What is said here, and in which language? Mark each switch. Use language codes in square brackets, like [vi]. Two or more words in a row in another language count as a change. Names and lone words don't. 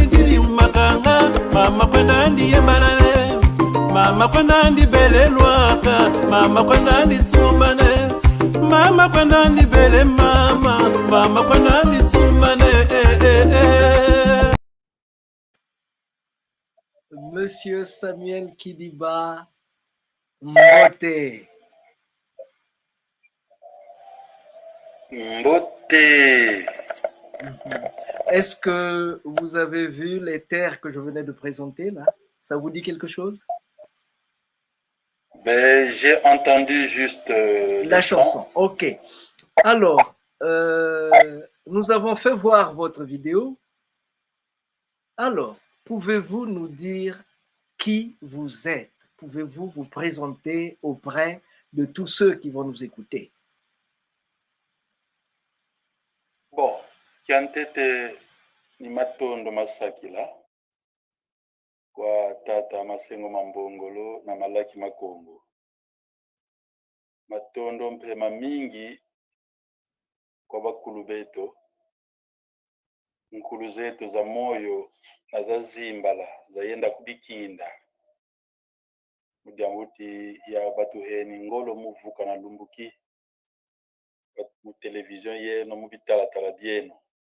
[kg] diri makanga, mama kwendani yembalane, mama kwendani belelwaka, mama kwendani tsumane, mama kwendani bele mama kwendani tsumane. [fr] Monsieur Samuel Kidiba Mbote. Est-ce que vous avez vu les terres que je venais de présenter là? Ça vous dit quelque chose? Ben, j'ai entendu juste la chanson. Ok. Alors, nous avons fait voir votre vidéo. Alors, pouvez-vous nous dire qui vous êtes? Pouvez-vous vous présenter auprès de tous ceux qui vont nous écouter? Bon, [kg] Kiantete ni Matondo Masakila kwa tata Masengo Mambongolo na Malaki Makongo. Matondo mpema mingi kwa bakulu beto, nkulu zetu za moyo na za zimbala zayenda kubikinda mudiambuti ya batuheni ngolo muvuka na lumbuki mu television yeno mubitalatala byeno